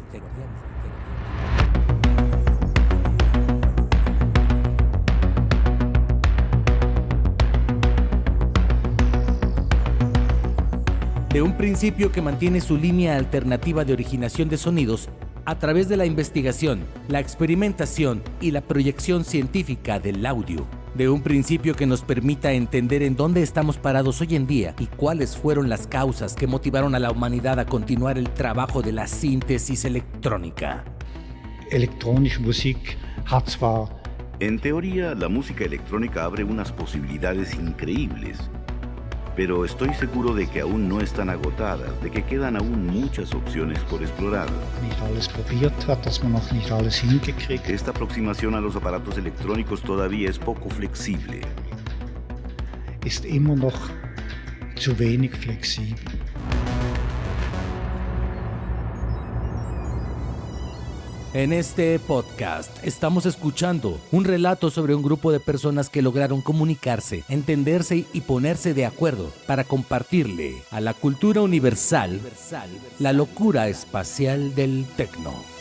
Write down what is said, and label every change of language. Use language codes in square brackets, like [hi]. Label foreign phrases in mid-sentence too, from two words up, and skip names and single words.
[es] De un principio que mantiene su línea alternativa de originación de sonidos a través de la investigación, la experimentación y la proyección científica del audio. De un principio que nos permita entender en dónde estamos parados hoy en día y cuáles fueron las causas que motivaron a la humanidad a continuar el trabajo de la síntesis electrónica. [de] Elektronische Musik hat zwar... [es] En teoría, la música electrónica abre unas posibilidades increíbles, pero estoy seguro de que aún no están agotadas, de que quedan aún muchas opciones por explorar. [de] nicht alles probiert hat, dass man noch nicht alles hingekriegt. [es] Esta aproximación a los aparatos electrónicos todavía es poco flexible. [de] Ist immer noch zu wenig flexibel. [es] En este podcast estamos escuchando un relato sobre un grupo de personas que lograron comunicarse, entenderse y ponerse de acuerdo para compartirle a la cultura universal la locura espacial del techno.